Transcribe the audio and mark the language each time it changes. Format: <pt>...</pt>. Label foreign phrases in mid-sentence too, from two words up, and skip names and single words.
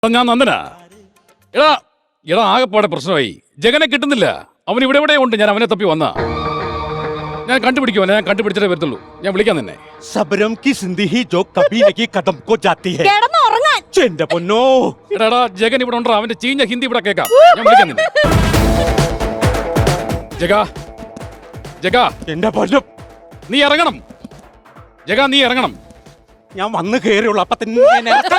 <ml>ഞാൻ നന്ദനാ. എടാ എടാ ആകെപ്പാടെ പ്രശ്നമായി. ജഗനെ കിട്ടുന്നില്ല. അവൻ ഇവിടെ എവിടെ ഉണ്ട്. ഞാൻ അവനെ തപ്പി വന്നാ. ഞാൻ കണ്ടുപിടിക്കുവാ. ഞാൻ കണ്ടുപിടിച്ചിട്ടേ വരത്തുള്ളൂ. ഞാൻ വിളിക്കാൻ തന്നെ.</ml> <hi>सबरम की जिंदगी जो कभी नहीं कदम को जाती है.</hi> <ml>എന്റെ പൊന്നോ. എടാ ജഗൻ ഇവിടെ ഉണ്ടോ? അവന്റെ ചീഞ്ഞ ഹിന്ദി ഇവിടെ കേൾക്കാം. ഞാൻ വിളിക്കാൻ തന്നെ. ജഗ ജഗ എന്റെ പൊന്നും, നീ ഇറങ്ങണം. ജഗ നീ ഇറങ്ങണം. ഞാൻ വന്ന് കയറിയുള്ളൂ. അപ്പൊ തന്നെ</ml>